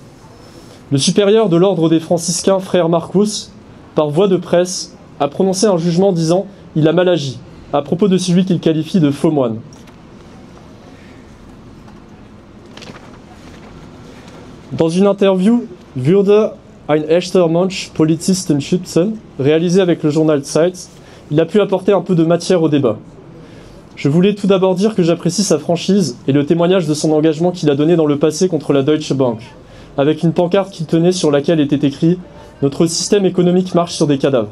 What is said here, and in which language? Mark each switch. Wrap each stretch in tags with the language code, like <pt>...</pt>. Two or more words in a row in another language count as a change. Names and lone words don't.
<fr>Le supérieur de l'ordre des franciscains, frère Marcos, par voie de presse, a prononcé un jugement disant « il a mal agi » à propos de celui qu'il qualifie de faux moine. Dans une interview «</fr> <de>Würde ein echter Mensch Polizisten schützen</de> <fr>» réalisée avec le journal Zeit, il a pu apporter un peu de matière au débat. Je voulais tout d'abord dire que j'apprécie sa franchise et le témoignage de son engagement qu'il a donné dans le passé contre la Deutsche Bank, avec une pancarte qu'il tenait sur laquelle était écrit « Notre système économique marche sur des cadavres ».</fr>